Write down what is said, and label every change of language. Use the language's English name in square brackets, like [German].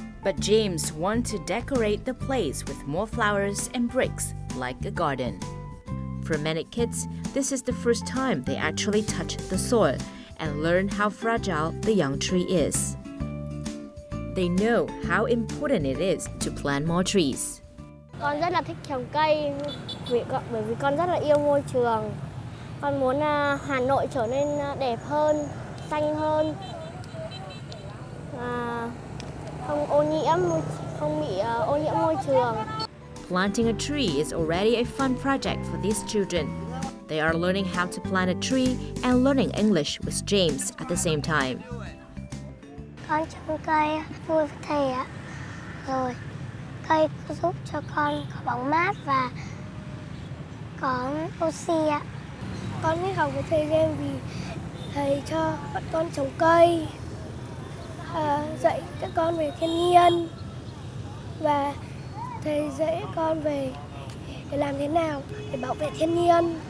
[English] But James wants to decorate the place with more flowers and bricks, like a garden. For many kids, this is the first time they actually touch the soil and learn how fragile the young tree is. They know how important it is to plant more trees. [Vietnamese] Con rất là thích trồng cây bởi vì con rất là yêu môi trường. Con muốn Hà Nội trở nên đẹp hơn, xanh hơn, không ô nhiễm, không bị ô nhiễm môi trường. [English] Planting a tree is already a fun project for these children. They are learning how to plant a tree and learning English with James at the same time. [Vietnamese] Con trồng cây vui với thầy ạ. Rồi cây giúp cho con có bóng mát và có oxy ạ. Con thích học với thầy James vì thầy cho bọn con trồng cây, dạy các con về thiên nhiên và thầy dạy con về để làm thế nào để bảo vệ thiên nhiên.